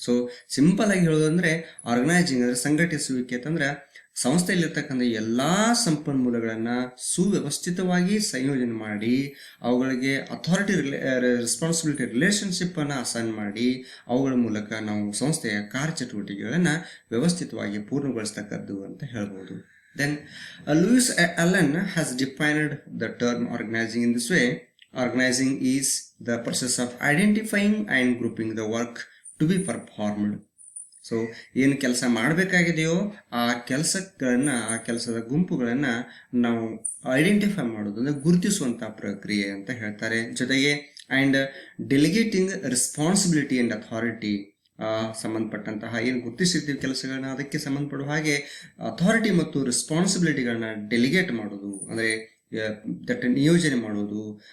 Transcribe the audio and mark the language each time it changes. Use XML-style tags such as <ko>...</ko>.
<kn>So simple ಆಗಿ ಹೇಳೋದಂದ್ರೆ, organising ಅಂದ್ರೆ ಸಂಘಟಿಸುವಿಕೆ ಅಂತಂದ್ರೆ ಸಂಸ್ಥೆಯಲ್ಲಿರ್ತಕ್ಕಂಥ ಎಲ್ಲಾ ಸಂಪನ್ಮೂಲಗಳನ್ನ ಸುವ್ಯವಸ್ಥಿತವಾಗಿ ಸಂಯೋಜನೆ ಮಾಡಿ ಅವುಗಳಿಗೆ ಅಥಾರಿಟಿ ರೆಸ್ಪಾನ್ಸಿಬಿಲಿಟಿ ರಿಲೇಶನ್ಶಿಪ್ ಅನ್ನ ಅಸೈನ್ ಮಾಡಿ ಅವುಗಳ ಮೂಲಕ ನಾವು ಸಂಸ್ಥೆಯ ಕಾರ್ಯಚಟುವಟಿಕೆಗಳನ್ನ ವ್ಯವಸ್ಥಿತವಾಗಿ ಪೂರ್ಣಗೊಳಿಸ್ತಕ್ಕದ್ದು ಅಂತ ಹೇಳ್ಬೋದು.</kn> <en>Then Lewis Allen has defined the term organizing in this way. Organizing is the process of identifying and grouping the work to be performed.</en> <kn>So ಏನು ಕೆಲಸ ಮಾಡಬೇಕಾಗಿದೆಯೋ ಆ ಕೆಲಸದ ಗುಂಪುಗಳನ್ನ ನಾವು ಐಡೆಂಟಿಫೈ ಮಾಡೋದು ಅಂದ್ರೆ ಗುರುತಿಸುವಂತಹ ಪ್ರಕ್ರಿಯೆ ಅಂತ ಹೇಳ್ತಾರೆ. ಜೊತೆಗೆ</kn> <en>and delegating responsibility and authority,</en> <kn>ಸಂಬಂಧಪಟ್ಟಂತಹ ಏನು ಗುರುತಿಸಿರ್ತೀವಿ ಕೆಲಸಗಳನ್ನ ಅದಕ್ಕೆ ಸಂಬಂಧಪಡುವ ಹಾಗೆ ಅಥಾರಿಟಿ ಮತ್ತು ರೆಸ್ಪಾನ್ಸಿಬಿಲಿಟಿಗಳನ್ನ ಡೆಲಿಗೇಟ್ ಮಾಡೋದು ಅಂದ್ರೆ ದಟ್ ನಿಯೋಜನೆ ಮಾಡೋದು.</kn>